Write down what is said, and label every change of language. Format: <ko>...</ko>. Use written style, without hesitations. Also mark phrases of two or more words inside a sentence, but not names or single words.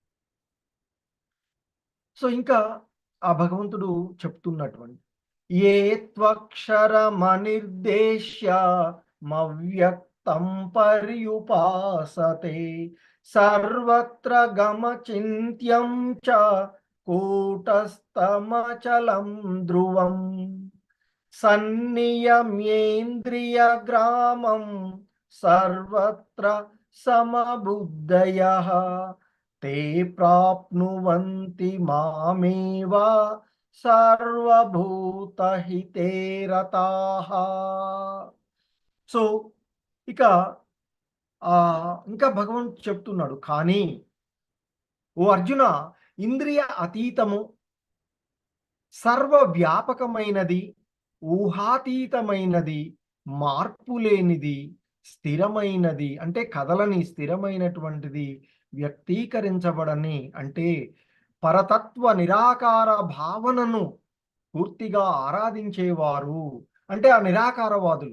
<te>సో, ఇంకా ఆ భగవంతుడు చెప్తున్నటువంటి</te> <sa>ఏ త్వక్షరమనిర్దేశ్య మవ్యక్తం పర్యుపాసతే సర్వత్ర గమచింత్యం చ కూటస్థమచలం ధ్రువం సన్నియమ్యేంద్రియగ్రామం సర్వత్ర సమబుద్ధయః ते प्राप्नुवन्ति मामेव సర్వభూతహితే రతాః.</sa> <te>సో, ఇక ఇంకా భగవంతుడు చెప్తున్నాడు, కానీ ఓ అర్జున, ఇంద్రియ అతీతము, సర్వవ్యాపకమైనది, ఊహాతీతమైనది, మార్పులేనిది, స్థిరమైనది అంటే కదలని స్థిరమైనటువంటిది, వ్యక్తీకరించబడని అంటే పరతత్వ నిరాకార భావనను పూర్తిగా ఆరాధించేవారు అంటే ఆ నిరాకారవాదులు.</te>